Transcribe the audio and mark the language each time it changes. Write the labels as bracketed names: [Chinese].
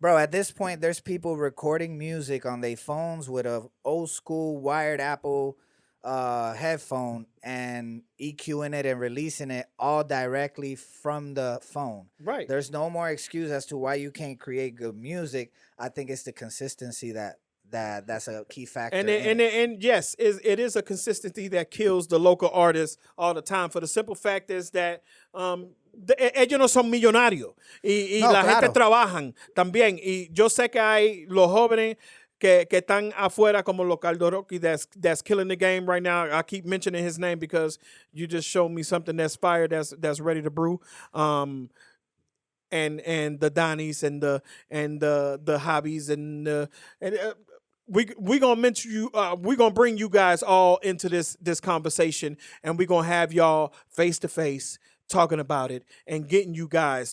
[English] Bro, at this point, there's people recording music on their phones with a old school wired Apple headphone and EQing it and releasing it all directly from the phone. Right. There's no more excuse as to why you can't create good music. I think it's the consistency that's a key factor. And yes, it is a consistency that kills the local artists all the time. For the simple fact is that ellos no son millonarios y [Spanish] no, la claro. gente trabajan también. Y yo sé que hay los jóvenes que están afuera como los Caldoroki [English] that's killing the game right now. I keep mentioning his name because you just showed me something that's fire, that's ready to brew. And the Donnies and the Hobbies and we gonna mention you. We gonna bring you guys all into this conversation, and we gonna have y'all face to face talking about it and getting you guys.